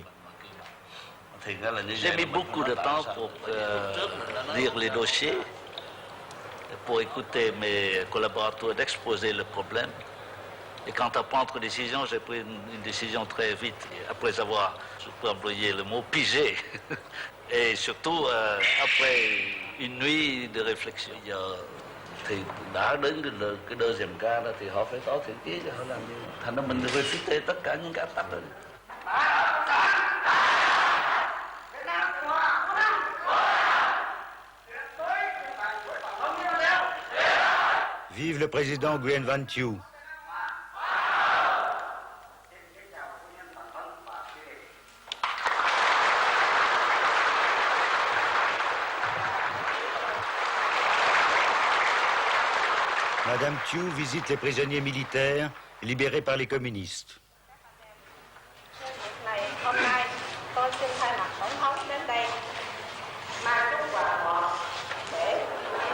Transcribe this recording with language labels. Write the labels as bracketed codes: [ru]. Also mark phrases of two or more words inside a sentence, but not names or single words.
[fr] J'ai mis beaucoup de temps pour lire les dossiers, pour écouter mes collaborateurs d'exposer le problème. Et quant à prendre une décision, j'ai pris une décision très vite, après avoir, je peux employer le mot, pigé. Et surtout, après une nuit de réflexion. [vi] Thì đã đến cái [fr] deuxième cas [vi] đó thì họ phải có thiện chí cho họ làm như thành ra mình refute tất cả những cái áp tắc đó. [fr] Vive le président Nguyen Van Thieu. Madame Thieu visite les prisonniers militaires libérés par les communistes. [vi] Hôm nay tôi xin thay mặt tổng thống đến đây mang chúc quà ngọt để